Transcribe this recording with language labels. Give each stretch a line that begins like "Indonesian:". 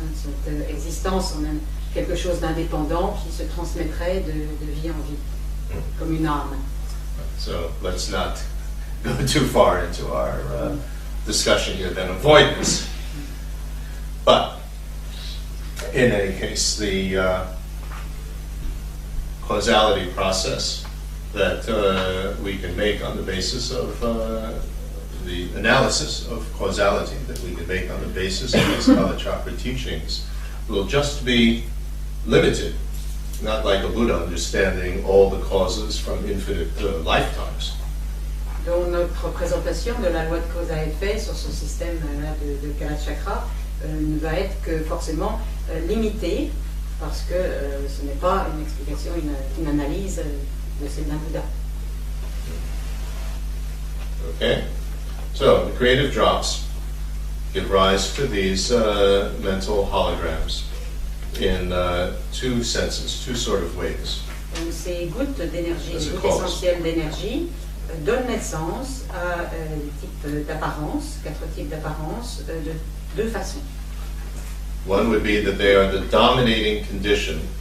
French: Cette existence en quelque chose d'indépendant qui se transmettrait de vie en vie, comme une âme.
English: So let's not go too far into our discussion here, then avoid this. But in any case, the causality process that we can make on the basis of the analysis of causality that we can make on the basis of these Kalachakra teachings will just be limited, not like a Buddha understanding all the causes from infinite lifetimes.
French: Donc notre présentation de la loi de cause à effet sur ce système là de Kalachakra ne va être que forcément limitée parce que ce n'est pas une explication, une analyse de celle d'un Bouddha.
English: Okay, so the creative drops give rise to these mental holograms in two senses, two sort of ways.
French: Donc ces gouttes d'énergie,
English: As a
French: gouttes
English: cause.
French: essentielles d'énergie donnent naissance à des types d'apparence, 4 types d'apparence, de 2 façons.
English: One would be that they are the dominating condition